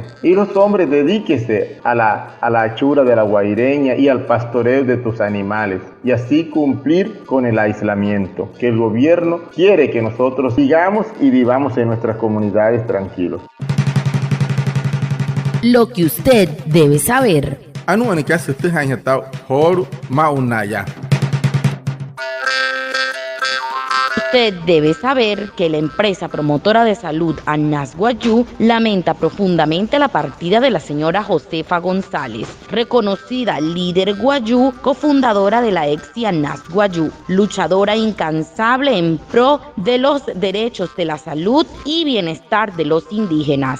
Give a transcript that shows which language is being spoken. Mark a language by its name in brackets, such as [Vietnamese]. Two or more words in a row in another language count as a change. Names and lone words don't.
[Spanish] Y los hombres dedíquense a la hechura de la guaireña y al pastoreo de tus animales y así cumplir con el aislamiento que el gobierno quiere que nosotros sigamos y vivamos en nuestras comunidades tranquilos. Lo que usted debe saber. [Wayuu] Anu anikasi te hanyatao horu maunaya. [Spanish] Usted debe saber que la empresa promotora de salud Anas Guayú lamenta profundamente la partida de la señora Josefa González, reconocida líder guayú, cofundadora de la EXI Anas Guayú, luchadora incansable en pro de los derechos de la salud y bienestar de los indígenas.